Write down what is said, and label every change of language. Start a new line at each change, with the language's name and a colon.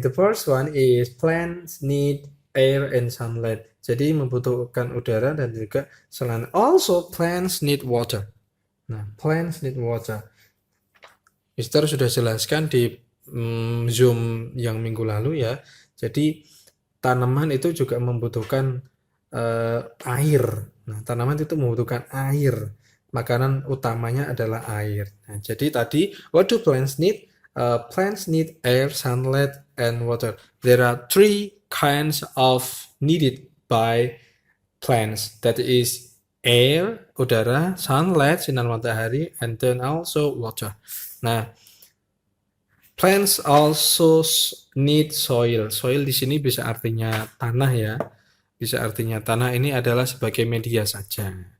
English: The first one is plants need air and sunlight.
Indonesian: Jadi membutuhkan udara dan juga sunlight.
English: Also plants need water.
Indonesian: Nah,
English: plants need water.
Indonesian: Mister sudah jelaskan di Zoom yang minggu lalu ya. Jadi tanaman itu juga membutuhkan air. Nah, tanaman itu membutuhkan air. makanan utamanya adalah air.
English: Nah,
Indonesian: jadi tadi,
English: what do plants need? Plants need air, sunlight, and water. There are three kinds of needed by plants. That is air, udara, sunlight, sinar matahari, and then also water. Nah, plants also need soil.
Indonesian: Soil di sini bisa artinya tanah ya. Bisa artinya tanah ini adalah sebagai media saja.